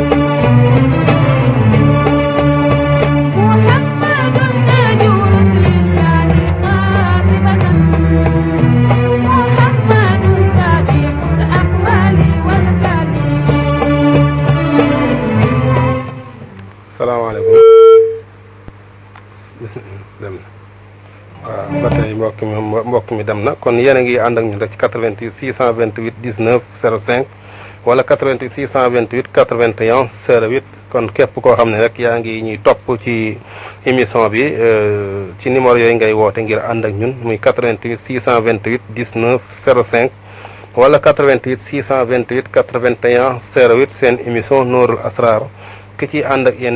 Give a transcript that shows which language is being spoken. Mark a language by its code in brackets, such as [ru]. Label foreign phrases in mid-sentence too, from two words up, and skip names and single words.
[ar] محمد تاج رسل الله قاطبة محمد صادق الأقوال والكلم [wo] salaamaaleykum dem na waaw ba tey mbokk mi dem na kon yéen a ngi ànd ak ñun rek ci 88 628 19 05 wala 88 628 81 08 kon képp koo xam ne rek yaa ngi ñuy topp ci émission bi ci numéro yooyu ngay woote ngir ànd ak ñun muy 88 628 19 05 wala 88 628 81 08 seen émission Nourul Asrar ki ci ànd ak yéen